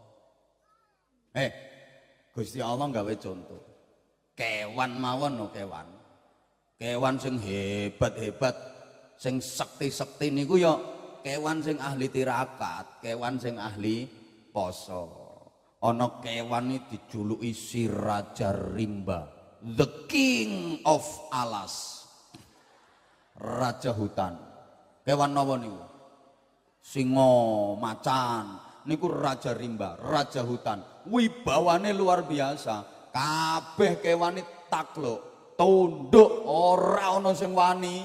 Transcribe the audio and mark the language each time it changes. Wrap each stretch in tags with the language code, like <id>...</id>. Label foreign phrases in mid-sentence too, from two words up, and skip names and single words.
<jv>Gusti Allah gawe contoh. Kewan mawon no kewan. Kewan sing hebat-hebat, sing sekti-sekti niku ya kewan sing ahli tirakat, kewan sing ahli poso. Ana kewan iki dijuluki si</jv> <id>Raja Rimba,</id> <en>the king of alas.</en> <id>Raja hutan.</id> <jv>Kewan napa niku? Singo, macan, niku</jv> <id>Raja Rimba, Raja hutan.</id> <jv>Wibawane</jv> <id>luar biasa.</id> <jv>Kabeh kewan takluk, tunduk, ora ana sing wani.</jv>